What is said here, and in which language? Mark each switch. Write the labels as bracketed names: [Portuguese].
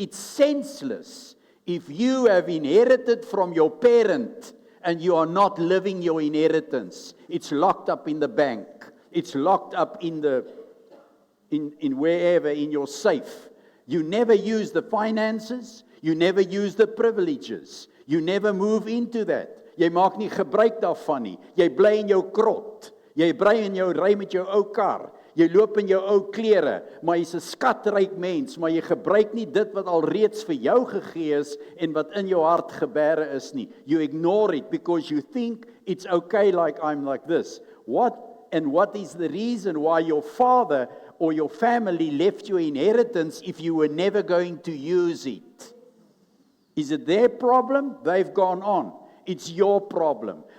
[English] It's senseless if you have inherited from your parent and you are not living your inheritance. It's locked up in the bank. It's locked up in wherever, in your safe. You never use the finances. You never use the privileges. You never move into that. [Afrikaans] Jy maak nie gebruik daarvan nie. Jy bly in jou krot. Jy bly in jou ry met jou ou kar. Jy loop in jou ou klere, maar jy's 'n skatryk mens, maar jy gebruik nie dit wat al reeds vir jou gegee is en wat in jou hart gebere is nie. [English] You ignore it because you think it's okay like I'm like this. What is the reason why your father or your family left your inheritance if you were never going to use it? Is it their problem? They've gone on. It's your problem.